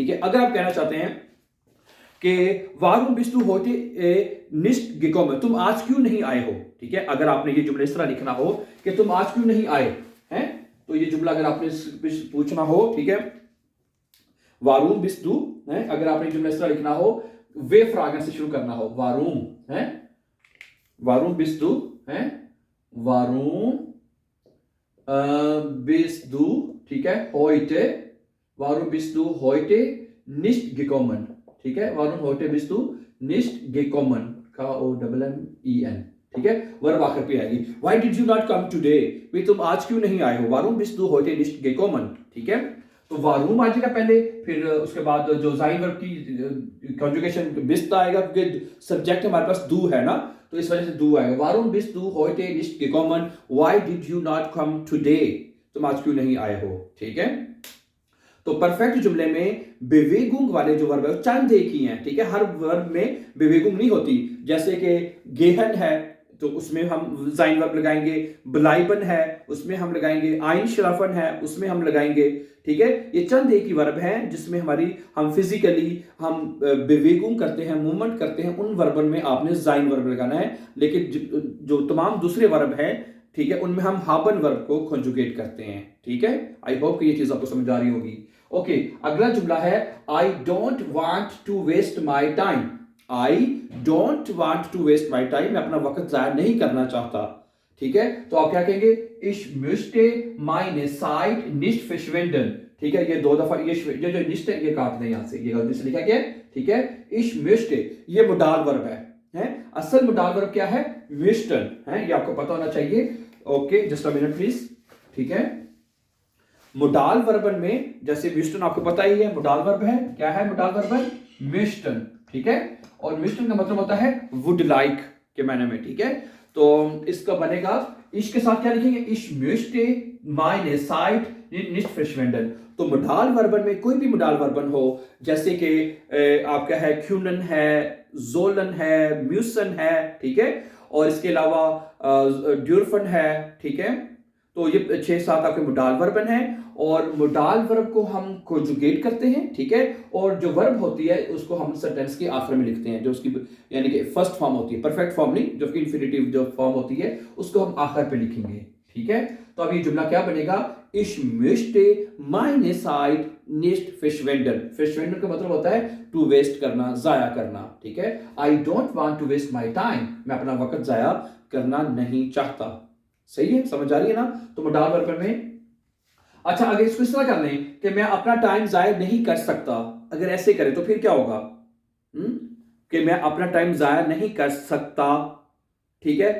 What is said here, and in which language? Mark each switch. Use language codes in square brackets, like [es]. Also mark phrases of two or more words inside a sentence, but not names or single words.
[hi] ठीक है, अगर आप कहना चाहते हैं कि [de] Warum bist du heute nicht [hi] gekommen, तुम आज क्यों नहीं आए हो। ठीक है, अगर आपने ये जुमला इस तरह लिखना हो कि तुम आज क्यों नहीं आए हैं, तो ये जुमला अगर आपने पूछना हो, ठीक है, [de] Warum bist du [hi] है, अगर आपने जुमला इस तरह लिखना हो, [de] W Fragen [hi] से शुरू करना हो, वारूम है [de] Warum bist du, [hi] हैं? [de] Warum bist du, [hi] ठीक है, [de] heute, warum bist du heute nicht gekommen, [hi] ठीक है, [de] warum heute bist du nicht gekommen, [hi] K-O-M-M-E-N, ठीक है, वर्ब आखिर पे आएगी। [en] Why did you not come today, [hi] भाई तुम आज क्यों नहीं आए हो, [de] warum bist du heute nicht gekommen, [hi] ठीक है। तो वारूम आ जाएगा पहले, फिर उसके बाद जो जाइन वर्ब की कॉन्जुगेशन बिस्ट आएगा, क्योंकि सब्जेक्ट हमारे पास दू है ना, तो इस वजह से दू आएगा। [de] Warum bist du heute nicht gekommen, [en] why did you not come today, [hi] तुम आज क्यों नहीं आए हो, ठीक है। तो परफेक्ट जुमले में बेवेगुंग वाले जो वर्ब है वो चंद एक ही हैं, ठीक है, हर वर्ब में बेवेगुंग नहीं होती। जैसे कि गेहन है तो उसमें हम जाइन वर्ब लगाएंगे, ब्लाइबन है उसमें हम लगाएंगे, आइन शराफन है उसमें हम लगाएंगे, ठीक है। ये चंद एक ही वर्ब हैं जिसमें हम फिजिकली हम बेवेगुंग करते हैं, मूवमेंट करते हैं, उन वर्बन में आपने जाइन वर्ब लगाना है। लेकिन जो तमाम दूसरे वर्ब हैं, ठीक है, उनमें हम हाबन वर्ब को कॉन्जुगेट करते हैं, ठीक है। [en] I hope [hi] कि ये चीज आपको समझ आ रही होगी। ओके, अगला जुमला है [en] I don't want to waste my time. I don't want to waste my time, [hi] मैं अपना वक्त जाया नहीं करना चाहता, ठीक है। तो आप क्या कहेंगे, [de] ich möchte meine Zeit nicht verschwenden, [hi] ठीक है। ये दो दफा ये जो nicht है ये काट दें यहां से, ये गलती से लिखा गया है, ठीक है। [de] ich möchte [hi] ये [en] modal verb [hi] है, असल [en] modal verb [hi] क्या है, möchten है, ये आपको पता होना चाहिए। [en] OK, just a minute please, [hi] ठीक है। [de] Modal Verben [hi] में जैसे मिस्टन आपको पता ही है, [en] modal verb [hi] है, क्या है [en] modal verb, [hi] मिस्टन, ठीक है। और मिस्टन का मतलब होता है [en] would like [hi] के मायने में, ठीक है। तो इसका बनेगा, इश के साथ क्या लिखेंगे, [de] इश möchte meine Zeit nicht verschwenden। [hi] तो [de] Modal Verben [hi] में कोई भी [de] Modal Verben [hi] हो, जैसे कि आपका है क्यूनन है, जोलन है, म्यूसन है, ठीक है, और इसके अलावा ड्यूरफन है, ठीक है। तो ये 6-7 आपके [de] Modal Verben [hi] है, और [en] modal verb [hi] को हम कोंजुगेट करते हैं, ठीक है। और जो वर्ब होती है उसको हम सेंटेंस के आखिर में लिखते हैं, जो उसकी यानी कि [en] first form [hi] होती है, [en] perfect form [hi] नहीं, जो कि इंफिनिटिव जो फॉर्म होती है उसको हम आखिर पे लिखेंगे, ठीक है। तो अब ये जुमला क्या बनेगा, [de] ich möchte meine Zeit nicht verschwenden। [hi] verschwenden का मतलब होता है [en] to waste [hi] करना, जाया करना, ठीक है। [en] I don't want to waste my time, [hi] मैं अपना वक्त जाया करना नहीं चाहता। सही है, समझ आ रही है ना। तो मोडाल वर्ब में, अच्छा अगर इसको इस तरह कर लें कि मैं अपना टाइम जाया नहीं कर सकता, अगर ऐसे करें तो फिर क्या होगा, कि मैं अपना टाइम जाया नहीं कर सकता, ठीक है।